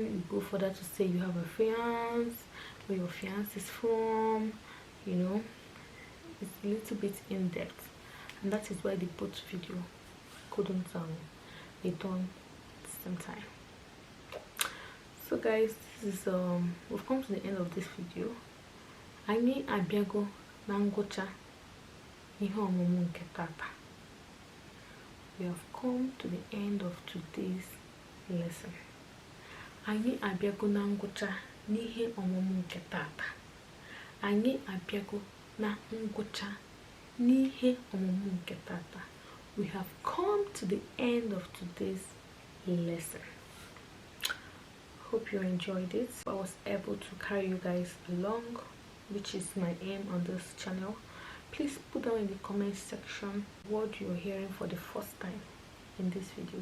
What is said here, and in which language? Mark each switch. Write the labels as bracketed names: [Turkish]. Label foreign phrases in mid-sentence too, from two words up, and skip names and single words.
[English] You go further to say you have a fiance, where your fiance is from. You know, it's a little bit in depth, and that is why the both video couldn't be done at the same time. So guys, this is we've come to the end of this video. [Igbo] Anyị abịago na ngwụcha ihe ọmụmụ nke tata. [English] We have come to the end of today's lesson. [Igbo] Anyị abịago na ngwụcha n'ihe ọmụmụ nke tata. Anyị abịago na ngwụcha n'ihe ọmụmụ nke tata. [English] We have come to the end of today's lesson. Hope you enjoyed it. I was able to carry you guys along, which is my aim on this channel. Please put down in the comment section what you're hearing for the first time in this video.